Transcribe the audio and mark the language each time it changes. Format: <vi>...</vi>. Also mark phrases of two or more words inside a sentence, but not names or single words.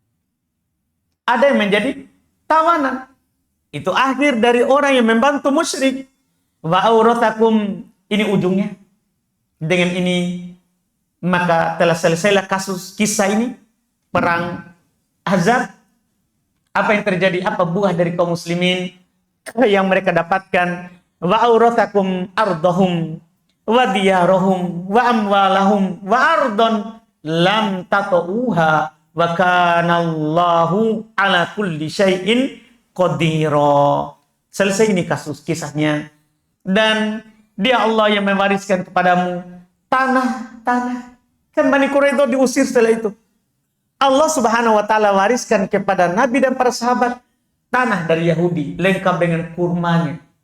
<id>Ada yang menjadi tawanan. Itu akhir dari orang yang membantu musyrik.</id> <ar>وأورثكم,</ar> <id>ini ujungnya. Dengan ini maka telah selesailah kasus kisah ini, perang Ahzab. Apa yang terjadi? Apa buah dari kaum muslimin yang mereka dapatkan?</id> <ar>وأورثكم أرضهم وديارهم وأموالهم وأرضا لم تطئوها وكان الله على كل شيء قديرا.</ar> <id>Selesai ini kasus kisahnya. Dan dia Allah yang mewariskan kepadamu tanah-tanah. Kan Bani Quraidah diusir setelah itu.</id> <ar>الله سبحانه وتعالى</ar> <id>wariskan kepada Nabi dan para sahabat tanah dari Yahudi lengkap dengan kurmanya.</id>